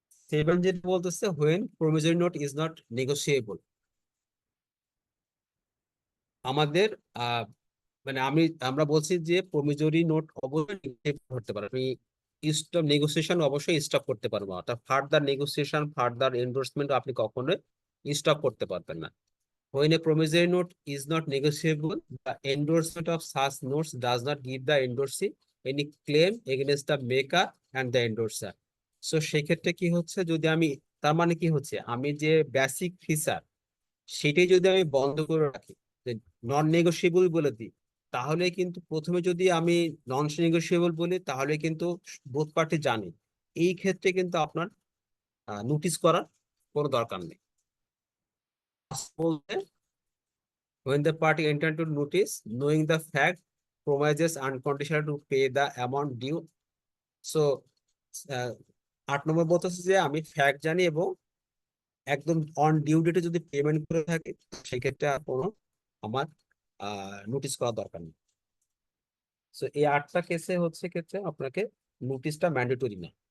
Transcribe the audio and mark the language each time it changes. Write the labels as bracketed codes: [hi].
[bn] 7 যেটা বলতেছে [en] when promissory note is not negotiable, [bn] আমাদের মানে আমরা বলছি যে প্রমিজরি নোট অবশ্যই করতে পারে, আপনি স্টপ নেগোসিয়েশন অবশ্যই স্টপ করতে পারবো, অর্থাৎ ফার্দার নেগোসিয়েশন ফার্দার এন্ডোর্সমেন্ট আপনি কখনোই স্টপ করতে পারবেন না। [en] When a promissory note is not negotiable, the endorsement of such notes does not give the endorsee any claim against the maker and the endorser. [bn] So সেক্ষেত্রে কি হচ্ছে, যদি আমি, তার মানে কি হচ্ছে, আমি যে বেসিক ফিচার সেটাই যদি আমি বন্ধ করে রাখি, নন নেগোসিয়েবল বলে দিই, তাহলে কিন্তু প্রথমে যদি আমি নন নেগোসিয়েবল বলি, তাহলে কিন্তু বোথ পার্টি জানে, এই ক্ষেত্রে কিন্তু আপনার নোটিশ করার কোনো দরকার নেই। বলতে [en] when the party enter into notice knowing the fact promises unconditional to pay the amount due. [bn] So 8 নম্বর বলতেছে যে আমি ফ্যাক্ট জানি এবং একদম অন ডিউ ডেটে যদি পেমেন্ট করে থাকি, সেক্ষেত্রে আর কোনো আমার নোটিশ করার দরকার নেই। সো এই 8টা কেসে হচ্ছে ক্ষেত্রে আপনাকে নোটিশটা ম্যান্ডেটরি না।